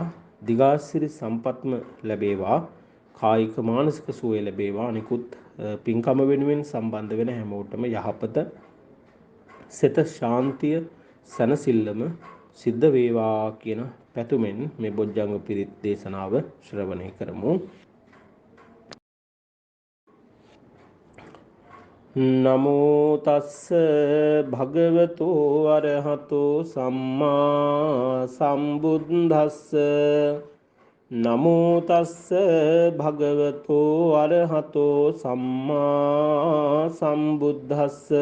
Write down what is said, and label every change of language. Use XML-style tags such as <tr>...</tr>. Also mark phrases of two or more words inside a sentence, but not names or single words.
<si>දිගාසිරි සම්පත්ම ලැබේවා. කායික මානසික සුවය ලැබේවා. අනිකුත් පින්කම වෙනුවෙන් සම්බන්ධ වෙන හැමෝටම යහපත සිත ශාන්තිය සනසිල්ලම සිද්ධ වේවා කියන පැතුමෙන් මේ බොජ්ජංග පිරිත් දේශනාව ශ්‍රවණය කරමු.</si> <pi>නමෝ තස්ස භගවතෝ අරහතෝ සම්මා සම්බුද්දස්ස. නමෝ තස්ස භගවතෝ අරහතෝ සම්මා සම්බුද්දස්ස.</pi>